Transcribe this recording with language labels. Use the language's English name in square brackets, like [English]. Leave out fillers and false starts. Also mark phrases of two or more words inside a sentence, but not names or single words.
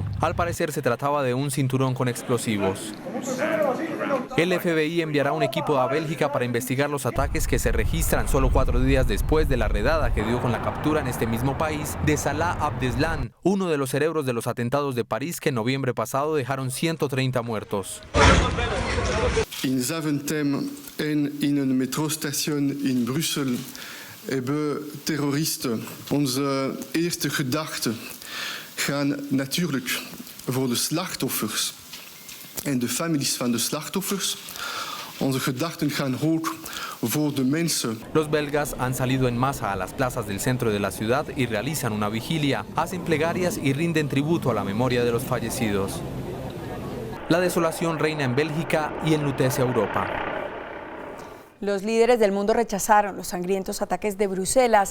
[Spanish] Al parecer se trataba de un cinturón con explosivos. El FBI enviará un equipo a Bélgica para investigar los ataques que se registran solo 4 días después de la redada que dio con la captura en este mismo país de Salah Abdeslam, uno de los cerebros de los atentados de París que en noviembre pasado dejaron 130 muertos. [Dutch] In Zaventem en in een metrostation in Brussel hebben terroristen. Onze eerste gedachten gaan natuurlijk voor de slachtoffers en de families van de slachtoffers. Onze gedachten gaan ook voor de mensen. [Spanish] Los belgas han salido en masa a las plazas del centro de la ciudad y realizan una vigilia, hacen plegarias y rinden tributo a la memoria de los fallecidos. La desolación reina en Bélgica y enlutece a Europa. Los líderes del mundo rechazaron los sangrientos ataques de Bruselas.